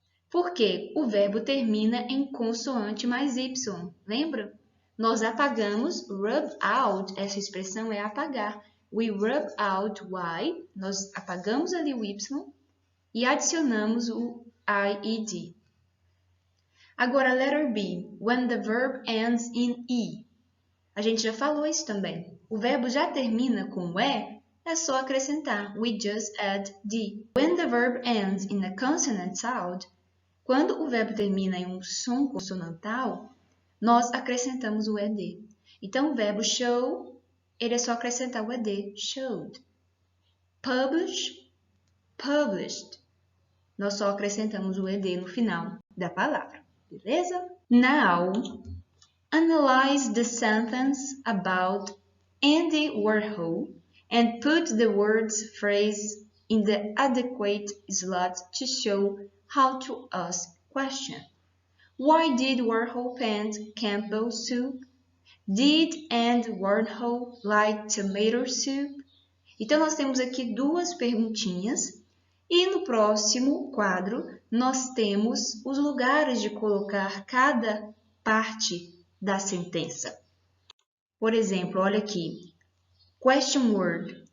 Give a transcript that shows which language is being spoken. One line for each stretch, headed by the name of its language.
Portuguese: Porque o verbo termina em consoante mais Y, lembra? Nós apagamos rub out, essa expressão é apagar.
English: We rub out Y,
Portuguese: nós apagamos ali o Y e adicionamos o IED.
English: Agora, letter B, when the verb ends in E.
Portuguese: A gente já falou isso também. O verbo já termina com E, é só acrescentar.
English: We just add D. When the verb ends in a consonant sound,
Portuguese: quando o verbo termina em um som consonantal, nós acrescentamos o ED. Então, o verbo show, ele é só acrescentar o ED, showed. Publish, published. Nós só acrescentamos o ED no final da palavra, beleza?
English: Now, analyze the sentence about Andy Warhol and put the words phrase in the adequate slot to show how to ask question. Why did Warhol paint Campbell soup? Did Andy Warhol like tomato soup?
Portuguese: Então, nós temos aqui 2 perguntinhas e no próximo quadro nós temos os lugares de colocar cada parte da sentença. Por exemplo, olha aqui, question word.